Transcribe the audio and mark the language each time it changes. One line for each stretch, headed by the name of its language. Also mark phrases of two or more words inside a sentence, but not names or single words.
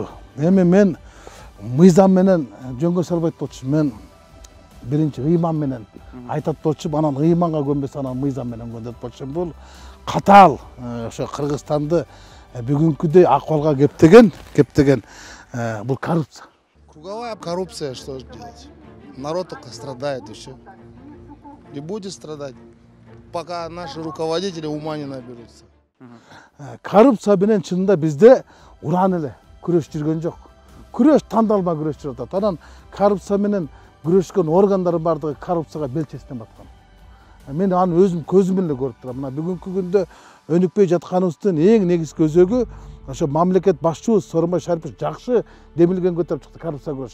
Kyrgyz: Эми мен мыйзам менен жөнгө салбайт болчу. Мен биринчи ыйман менен айтат болчу, анан ыйманга көнбөсө анан мыйзам менен көн деп болчу. Бул катаал ошо Кыргызстанды бүгүнкүдөй акыбалга кептеген бул коррупция.
Russian: Круговая коррупция, что же делать? Народ только страдает еще. И будет страдать, пока наши руководители ума не наберутся.
Kyrgyz: Коррупция менен чынында бизде уран эле күрөш жүргөн жок. Күрөш тандалма күрөш жүрүп атат. Анан коррупция менен күрөшкөн органдар бардыгы коррупцияга бел чечтен баткан. Мен аны өзүм көзүм менен көрүп турам. Мына бүгүнкү күндө өнүкпөй жатканыбыздын эң негизги өзөгү ошо мамлекет башчыбыз Сооронбай Шарипович жакшы демилген көтөрүп чыкты коррупция күрөш.